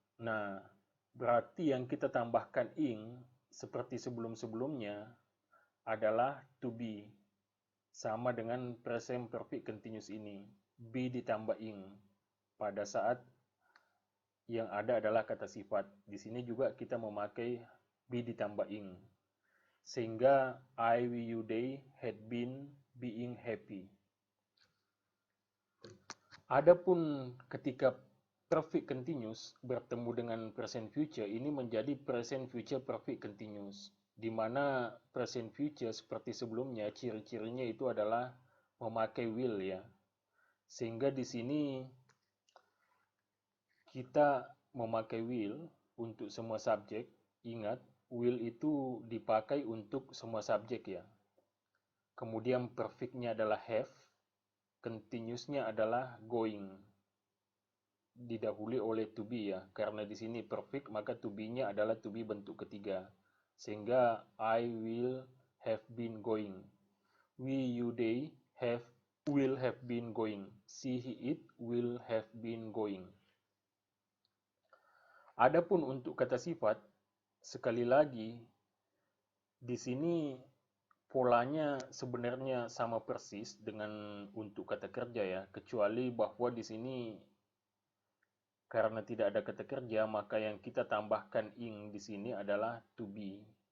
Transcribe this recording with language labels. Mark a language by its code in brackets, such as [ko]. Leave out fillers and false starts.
[id] Nah, berarti yang kita tambahkan ing seperti sebelum-sebelumnya adalah to be. Sama dengan present perfect continuous ini. Be ditambah ing pada saat yang ada adalah kata sifat. Di sini juga kita memakai be ditambah ing. Sehingga [en] I, we, you, they had been being happy. [id] Adapun ketika perfect continuous bertemu dengan present future, ini menjadi present future perfect continuous. Di mana present future seperti sebelumnya, ciri-cirinya itu adalah memakai will ya. Sehingga di sini kita memakai will untuk semua subjek. Ingat, will itu dipakai untuk semua subjek ya. Kemudian perfect-nya adalah have, continuous-nya adalah going. Didahului oleh to be ya. Karena di sini perfect, maka to be-nya adalah to be bentuk ketiga. Sehingga [en] I will have been going. We, you, they will have been going. She, it will have been going. [id] Adapun untuk kata sifat, sekali lagi di sini polanya sebenarnya sama persis dengan untuk kata kerja ya, kecuali bahwa di sini karena tidak ada kata kerja, maka yang kita tambahkan ing di sini adalah to be,